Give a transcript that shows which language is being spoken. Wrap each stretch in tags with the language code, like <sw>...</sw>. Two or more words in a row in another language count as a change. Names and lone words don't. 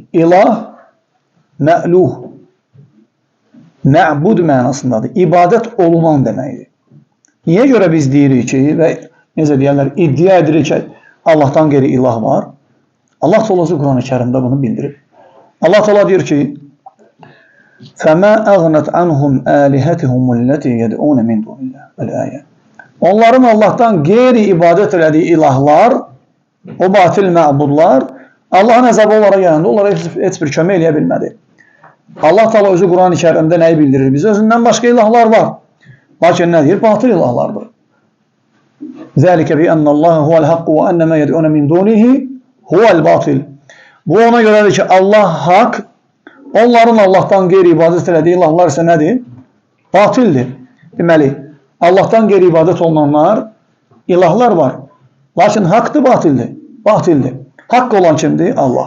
<az>İlah, mə'luh, mə'bud mənasındadır. İbadət olunan deməkdir. Niyə görə biz deyirik ki, və necə deyərlər, iddia edirik ki, Allahdan qeyri ilah var? Allah Teala Quran-ı Kərimdə bunu bildirir. Allah Teala deyir ki,</az> <ar>فَمَا أَغْنَتْ عَنْهُمْ آلِهَتِهُمُ الَّتِي يَدْعُونَ مِنْ دُونِ اللّٰهِ وَالْآيَةِ.</ar> <az>Onların Allahdan qeyri ibadət elədiyi ilahlar, o batil məbudlar, Allahın əzabı onlara gələndə onlara heç bir kömək eləyə bilmədi. Allah Teala özü Quran-ı Kərimdə nəyi bildirir? Bizə özündən başqa ilahlar var. Lakin nə deyir? Batil ilahlardır.</az> <ar>ذَلِكَ بِأَنَّ اللّٰهَ هُوَ الْحَقُّ وَأَنَّ مَا يَدْعُونَ مِنْ دُونِهِ هُوَ الْبَاطِلِ.</ar> <az>Bu ona görədir ki, Allah haqq, onların Allahdan qeyri ibadət elədiyi ilahlar isə nədir? Batildir. Deməli, Allahdan qeyri ibadət olunanlar, ilahlar var. Lakin haqqdır, batildir. Batildir. Haqq olan kimdir? Allah.</az>